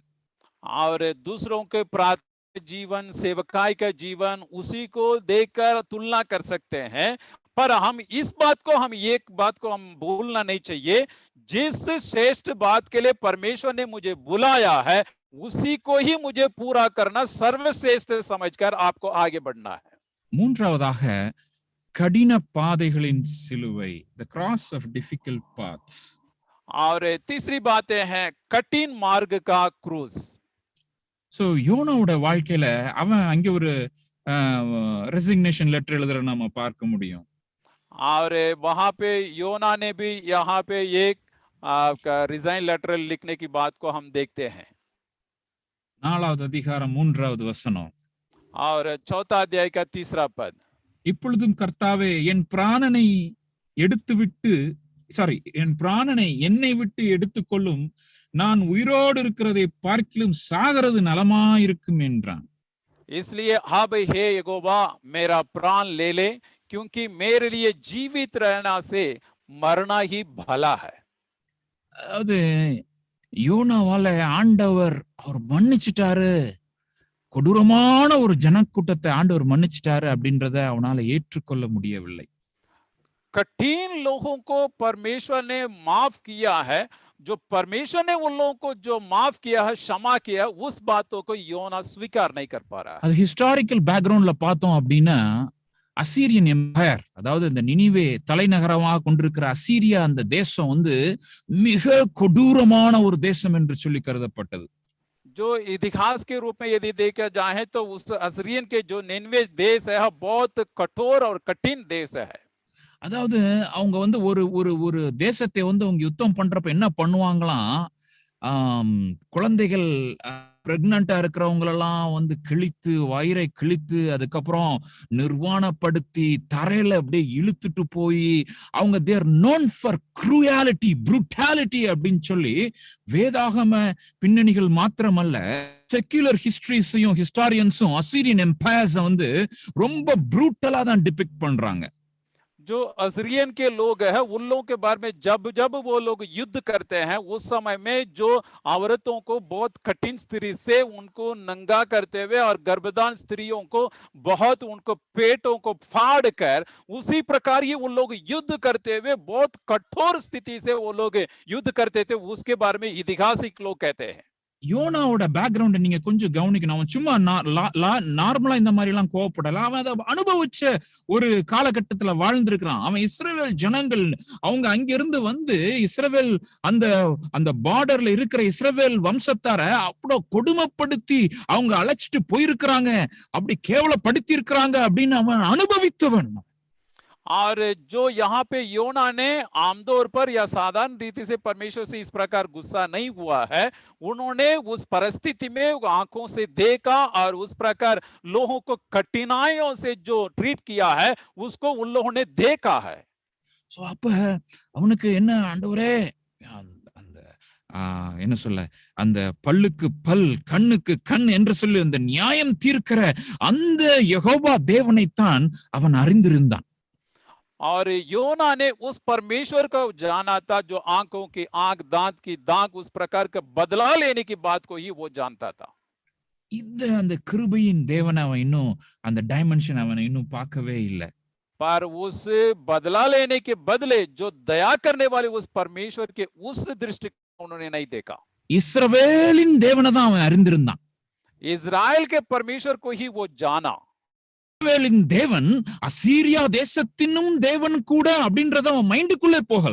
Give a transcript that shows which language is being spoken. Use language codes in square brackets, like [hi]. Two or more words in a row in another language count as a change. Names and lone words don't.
[hi] और दूसरों के प्रार्थना जीवन, सेवकाई का जीवन, उसी को देखकर तुलना कर सकते हैं. पर हम इस बात को, हम एक बात को हम भूलना नहीं चाहिए, जिस श्रेष्ठ बात के लिए परमेश्वर ने मुझे बुलाया है उसी को ही मुझे पूरा करना सर्वश्रेष्ठ समझकर आपको आगे बढ़ना है। [ta] மூன்றாவதாக கடின பாதைகளின் சிலுவை, [en] the cross of difficult paths. [hi] और तीसरी बातें हैं कठिन मार्ग का क्रूस। [ta] சோ யோனாவோட வாழ்க்கையில அவன் அங்க ஒரு [en] resignation letter [ta] எழுதுற நாம பார்க்க முடியும். [hi] और वहां पे योना ने भी यहाँ पे एक [en] resign letter [hi] लिखने की बात को हम देखते हैं। [ta] 4வது அதிகாரம் 3வது வசனம். [hi] और 4 अध्याय का 3 पद, [ta] இப்பொழுதும் கர்த்தாவே என் பிராணனை என்னை விட்டு எடுத்துக்கொள்ளும், நான் உயிரோடு இருக்கிறதை பார்க்கிலும் சாகிறது நலமாயிருக்கும் என்றான். [hi] इसलिए अब हे यहोवा मेरा प्राण ले ले, क्योंकि मेरे लिए जीवित रहना से मरना ही भला है। [ta] அதாவது யோனாவால ஆண்டவர் அவர் மன்னிச்சிட்டாரு, கொடூரமான ஒரு ஜனக்கூட்டத்தை ஆண்டவர் மன்னிச்சிட்டாரு அப்படின்றத அவனால ஏற்றுக்கொள்ள முடியவில்லை. [hi] कठिन लोगों को परमेश्वर ने माफ किया है, जो परमेश्वर ने उन लोगों को जो माफ किया है, क्षमा किया है, उस बातों को योना स्वीकार नहीं कर पा रहा है। [ta] அது [en] historical background [ta] பார்த்தோம் அப்படின்னா [en] Assyrian empire, [ta] அதாவது இந்த நினிவே தலைநகரமாக கொண்டிருக்கிற அசீரியா, அந்த தேசம் வந்து மிக கொடூரமான ஒரு தேசம் என்று சொல்லி கருதப்பட்டது. [hi] जो इतिहास के रूप में यदि देखा जाए तो उस असीरियन के जो निनवे देश है बहुत कठोर और कठिन देश है। [ta] அதாவது அவங்க வந்து ஒரு தேசத்தை வந்து அவங்க யுத்தம் பண்றப்ப என்ன பண்ணுவாங்களாம், குழந்தைகள் பிரெக்னண்டா இருக்கிறவங்களெல்லாம் வந்து கிழித்து, வயிறை கிழித்து, அதுக்கப்புறம் நிர்வாணப்படுத்தி தரையில அப்படியே இழுத்துட்டு போய் அவங்க [en] they're known for cruelty, brutality [ta] அப்படின்னு சொல்லி வேதாகம பின்னணிகள் மாத்திரமல்ல, [en] secular histories [ta] ஹிஸ்டாரியன்ஸும் [en] Assyrian empires [ta] வந்து ரொம்ப ப்ரூட்டலா தான் டிபிக்ட் பண்றாங்க. [hi] जो असीरियन के लोग हैं उन लोगों के बारे में जब वो लोग युद्ध करते हैं, उस समय में जो औरतों को बहुत कठिन स्थिति से उनको नंगा करते हुए और गर्भधान स्त्रियों को बहुत उनको पेटों को फाड़ कर उसी प्रकार ही उन लोग युद्ध करते हुए बहुत कठोर स्थिति से वो लोग युद्ध करते थे, उसके बारे में ऐतिहासिक लोग कहते हैं। [ta] யோனாவோட பேக்ரவுண்ட் நீங்க கொஞ்சம் கவனிக்கணும். அவன் சும்மா நார்மலா இந்த மாதிரி எல்லாம் கோவப்படல, அவன் அதை அனுபவிச்ச ஒரு காலகட்டத்துல வாழ்ந்திருக்கிறான். அவன் இஸ்ரவேல் ஜனங்கள் அவங்க அங்கிருந்து வந்து இஸ்ரவேல் அந்த பார்டர்ல இருக்கிற இஸ்ரவேல் வம்சத்தார அப்படி கொடுமைப்படுத்தி அவங்க அழைச்சிட்டு போயிருக்கிறாங்க, அப்படி கேவலப்படுத்தி இருக்கிறாங்க அப்படின்னு அவன் அனுபவித்தவன். [hi] और जो यहाँ पे योना ने आमतौर पर या साधारण रीति से परमेश्वर से इस प्रकार गुस्सा नहीं हुआ है, उन्होंने उस परिस्थिति में आंखों से देखा और उस प्रकार लोगों को कठिनाइयों से जो ट्रीट किया है उसको उन लोगों ने देखा है। [ta] சோ அப்ப அவனுக்கு என்ன, ஆண்டவரே என்ன சொல்ல, அந்த பல்லுக்கு பல் கண்ணுக்கு கண் என்று சொல்லி அந்த நியாயம் தீர்க்கிற அந்த யெகோவா தேவனைத்தான் அவன் அறிந்திருந்தான். [hi] और योना ने उस परमेश्वर को जाना था जो आंखों की आंख, दांत की दांत, उस प्रकार का बदला लेने की बात को ही वो जानता था। [ta] அந்த கிருபையின் தேவனை அவன் இன்னும் அந்த டைமென்ஷன் அவன் இன்னும் பார்க்கவே இல்லை. [hi] पर उस बदला लेने के बदले जो दया करने वाले उस परमेश्वर के उस दृष्टि को उन्होंने नहीं देखा। [ta] இஸ்ரவேலின் தேவனை தான் அவன் அறிந்திருந்தான். [hi] इजराइल के परमेश्वर को ही वो जाना। [ta] இஸ்ரவேலின் தேவன் அசீரியா தேசத்தினும் தேவன் கூட அப்படின்றத அவன் மைண்டுக்குள்ளே போகல.